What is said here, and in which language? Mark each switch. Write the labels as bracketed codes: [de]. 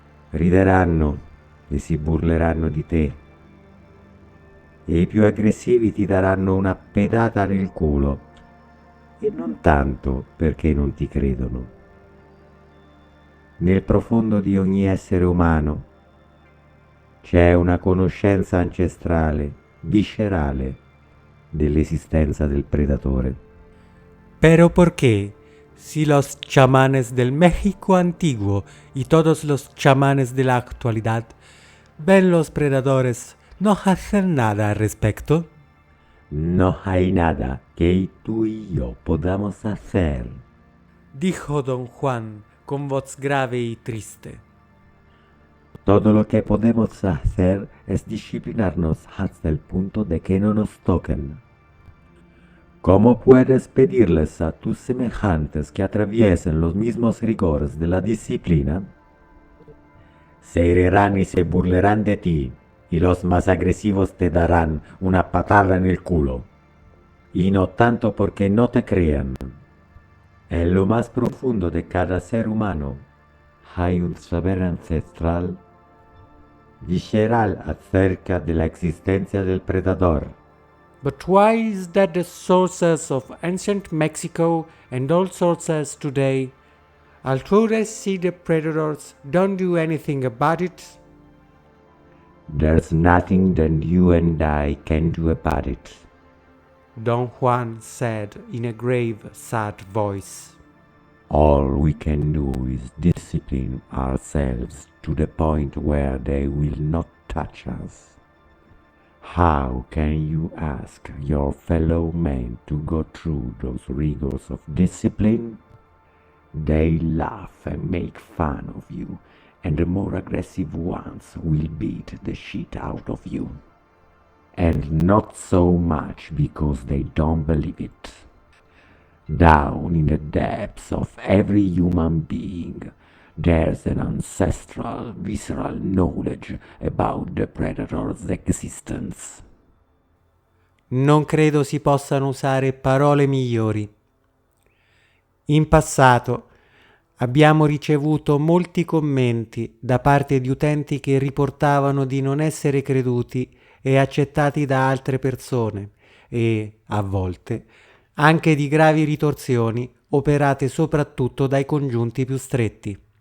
[it] Rideranno e si burleranno di te, e i più aggressivi ti daranno una pedata nel culo, e non tanto perché non ti credono. Nel profondo di ogni essere umano c'è una conoscenza ancestrale, viscerale, dell'esistenza del predatore. [es] Pero ¿por qué? Si los chamanes del México antiguo y todos los chamanes de la actualidad ven los predadores, no hacen nada al respecto. No hay nada que tú y yo podamos hacer. Dijo Don Juan con voz grave y triste. Todo lo que podemos hacer es disciplinarnos hasta el punto de que no nos toquen. ¿Cómo puedes pedirles a tus semejantes que atraviesen los mismos rigores de la disciplina? Se irán y se burlarán de ti, y los más agresivos te darán una patada en el culo. Y no tanto porque no te crean. En lo más profundo de cada ser humano hay un saber ancestral, visceral acerca de la existencia del predador. [en] But why is that the sources of ancient Mexico and all sources today, although they see the predators, don't do anything about it? There's nothing that you and I can do about it. Don Juan said in a grave, sad voice. All we can do is discipline ourselves to the point where they will not touch us. How can you ask your fellow men to go through those rigors of discipline? They laugh and make fun of you, and the more aggressive ones will beat the shit out of you. And not so much because they don't believe it. Down in the depths of every human being, there's an ancestral, visceral knowledge about the predator's existence. [it] Non credo si possano usare parole migliori. In passato abbiamo ricevuto molti commenti da parte di utenti che riportavano di non essere creduti e accettati da altre persone e, a volte, anche di gravi ritorsioni operate soprattutto dai congiunti più stretti.